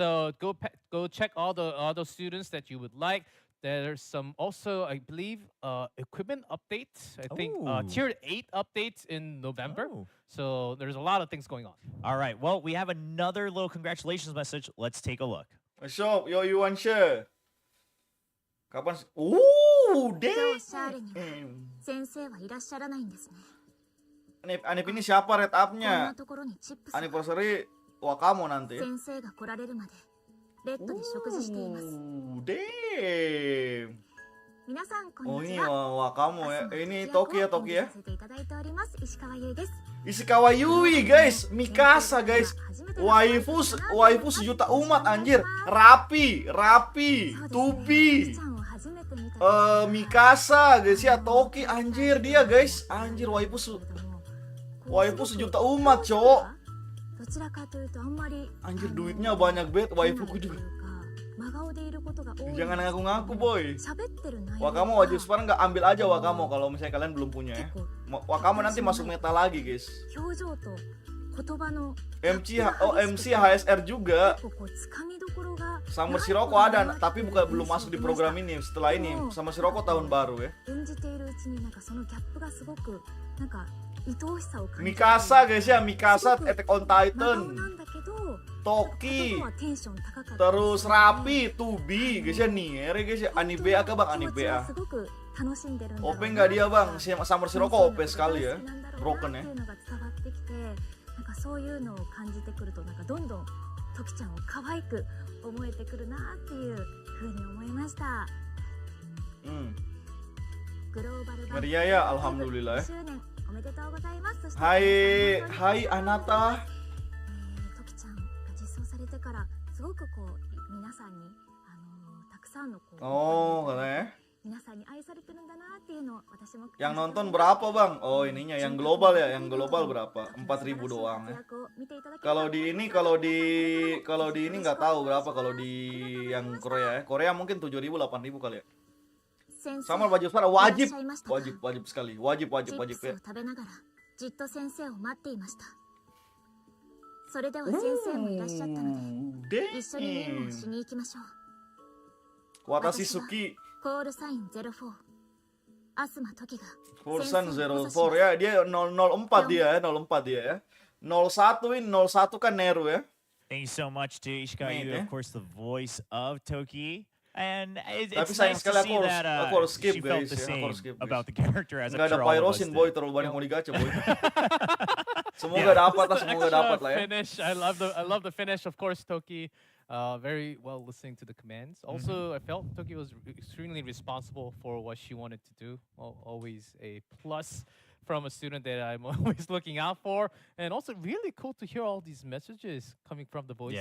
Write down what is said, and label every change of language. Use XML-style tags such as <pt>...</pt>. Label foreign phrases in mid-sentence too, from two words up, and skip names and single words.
<en>So go check all those students that you would like. There's some also, I believe, equipment updates. I think Ooh. tier 8 updates in November. Oh. So there's a lot of things going on. All right. Well, we have another little congratulations message. Let's take a look. Shop, yo Yuan She.</en> <id>Kapan?</id> <ja>今日シャーレには</ja> <en>Damn.</en> <ja>先生はいらっしゃらないんですね。</ja> <id>Anip ini siapa red</id> <ja>こん</ja> <id>up-nya?</id> <ja>なところにチップスは</ja> <id>Anniversary Wakamo nanti.</id> <ja>先生が来られるまでレッドで食事しています。</ja> <en>Damn.</en> <ja>皆さんこん Oh に</ja> <id>ini</id> <ja>ちは。</ja> <id>Wakamo</id> <ja>明</ja> <id>ya.</id> <ja>日の</ja> <id>Ini</id> <ja>活躍を</ja> <id>Toki ya, Toki ya.</id> <ja>演じさせていただいております石川優です</ja> <id>Ishikawa Yui guys, Mikasa guys. Waifu sejuta umat anjir. Rapi, Tubi. Mikasa guys ya, Toki anjir dia guys. Anjir waifu sejuta umat, cowok.</id> <ja>どちらかというとあんまり</ja> <id>Anjir duitnya banyak banget waifuku juga.</id> <ja>真顔でいることが多い</ja> <id>Jangan ngaku-ngaku boy.</id> <ja>喋ってる内容</ja> <id>Wakamo wajib sekarang nggak ambil aja Wakamo kalau misalnya kalian belum punya ya. Wakamo nanti masuk meta lagi guys.</id> <ja>表情と言葉の</ja> <id>MC HSR juga.</id> <ja>結構こう掴みどころが</ja> <id>Summer Sirocco ada tapi belum masuk di program ini. Setelah ini Summer Sirocco tahun baru ya.</id> <ja>演じているうちになんかそのギャップがすごくなんか愛おしさを感じる</ja> <id>Mikasa guys ya, Mikasa Attack on</id> <ja>真顔</ja> <id>Titan.</id> <ja>なんだけど</ja> <id>Toki.</id> <ja>言葉はテンション高かった</ja> <id>Terus Rapi, Tubi guys ya, Nier guys ya. Anniv kah bang,</id> <ja>気持</ja> <id>Anniv</id> <ja>ちはすごく楽しんでるんだろう</ja> <id>OP</id> <ja>な</ja> <id>nggak dia bang? Summer Sirocco OP</id> <ja>先生の</ja> <id>sekali ya.</id> <ja>ことが大好きなんだろうな</ja> <id>Broken</id> <ja>っていうのが伝わってきてなんかそういうのを感じてくるとなんかどんどんトキちゃんを可愛く思えてくるなっていうふうに思いました グローバル版</ja> <id>Maria ya, alhamdulillah ya.</id> <ja>2周年おめでとうございますそして</ja> <id>Hai Anata.</id> <ja>だからすごくこう皆さんにたくさんのこう</ja> <id>Oh, katanya.</id> <ja>皆さんに愛されてるんだなっていうのを私も</ja> <id>Yang nonton berapa, Bang? Oh, ininya yang global ya. Yang global berapa? 4.000 doang ya. Kalau di ini nggak tahu berapa kalau di yang Korea ya. Korea mungkin 7.000 8.000 kali ya. Sama baju suara wajib sekali. Wajib ya.</id> <ja>じっと先生を待っていました。それでは先生もいらっしゃったので、一緒にゲームをしに行きましょう。私好きコールサイン04。アスマトキが。</ja> <id>Kursan 04 ya. Dia 004 dia ya. 04 dia ya. 01 ini 01 kan Neru ya.</id> <en>Thank you so much to Ishika. Mate, You, eh? of course, the voice of Toki. And</en> <id>Tapi</id> <en>it's</en> <id>sayang</id> <en>nice to</en> <id>sekali</id> <en>see that</en> <id>aku harus skip,</id> <en>she felt</en> <id>guys,</id> <en>the</en> <id>ya. Aku</id> <en>same</en> <id>harus skip, guys.</id> <en>about the character as I'm</en> <id>Nggak ada</id> <en>sure all of us</en> <id>pyrosin boy,</id> <en>did.</en> <id>terlalu banyak mau digacha boy. Semoga</id> <en>Yeah.</en> <id>dapat lah, semoga</id> <en>Extra</en> <id>dapat lah ya.</id> <en>finish. I love the finish, of course, Toki. Very well listening to the commands. Also, I felt Toki was extremely responsible for what she wanted to do. Always a plus from a student that I'm always looking out for. And also really cool to hear all these messages coming from the voice</en>